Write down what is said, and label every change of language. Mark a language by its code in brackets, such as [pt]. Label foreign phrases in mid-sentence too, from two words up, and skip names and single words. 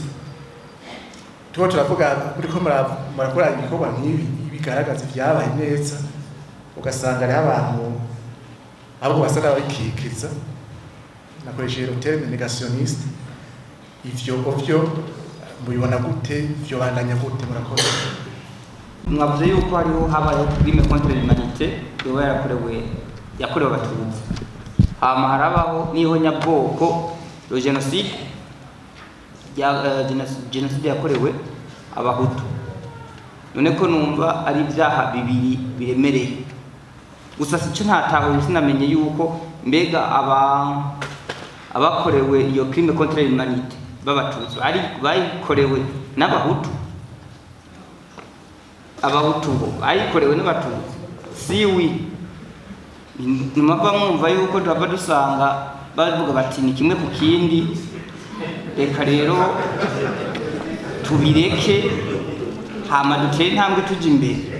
[rn] Tuba turavuga kuri ko murakora ibikorwa nk'ibi bigaragaza ibyabaye neza, ugasanga hariho abantu abo basa n'abikikiriza, nakoresheje [fr] le terme negationniste. [rn] Ivyo mubibona gute, vyo bandanya gute murakoze? Mwavuze yuko hariho habaye [fr] crime contre l'humanité [rn] yoba yakorewe abatutsi, hama harabaho n'ihonyabwoko [fr] le génocide [rn] yakorewe abahutu. None ko numva ari ibyaha bibiri biremereye gusa sico ntataho sinamenye yuko mbega abakorewe iyo [fr] crime contre l'humanité [rn] b'abatutsi ari bayikorewe n'abahutu, abahutu ayikorewe n'abatutsi siwi. Numva mwumva yuko twaba dusanga bavuga bati ni kimwe ku kindi, reka rero tubireke hama dutere intambwe tujya imbere.